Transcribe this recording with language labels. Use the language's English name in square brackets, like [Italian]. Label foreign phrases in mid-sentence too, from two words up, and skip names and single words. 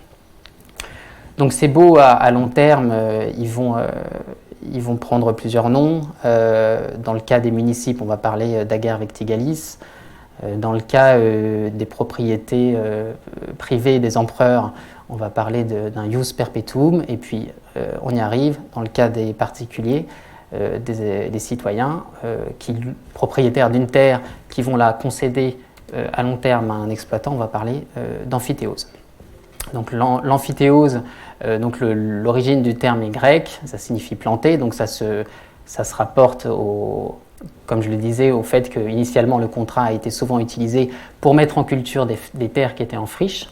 [French] Donc ces baux à long terme, ils vont prendre plusieurs noms. Dans le cas des municipes, on va parler d' [Latin] ager vectigalis. [French] Dans le cas des propriétés privées des empereurs, on va parler d'un [Latin] ius perpetuum. [French] Et puis on y arrive, dans le cas des particuliers, des citoyens, propriétaires d'une terre, qui vont la concéder à long terme à un exploitant, on va parler d'amphithéose. Donc l'amphithéose, l'origine du terme est grecque, ça signifie planter, donc ça se rapporte comme je le disais, au fait qu'initialement le contrat a été souvent utilisé pour mettre en culture des terres qui étaient en friche.